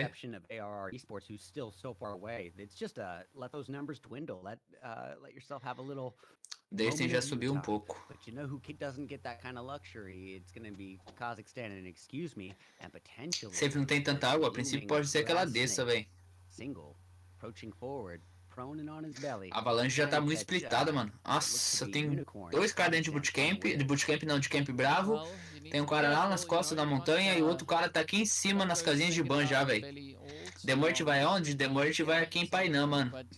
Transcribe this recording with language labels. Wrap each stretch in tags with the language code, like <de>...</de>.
<en>Exception of ARR Esports, who's still so far away. It's just let those numbers dwindle. Let yourself have a little.</en> <pt>Dagetem já subiu pouco.</pt> <en>But you know who doesn't get that kind of luxury? It's going to be Kazakhstan, and excuse me, and potentially.</en> <pt>Sempre não tem tanta água, a princípio pode ser que ela desça, velho.</pt> <en>Single, approaching forward.</en> <pt>A Avalanche já tá muito splitada, mano. Nossa, tem 2 caras dentro de bootcamp não, de Camp Bravo. Tem um cara lá nas costas da montanha e o outro cara tá aqui em cima nas casinhas de ban já, velho. MUERTE vai onde? MUERTE vai aqui em Painan, mano.</pt>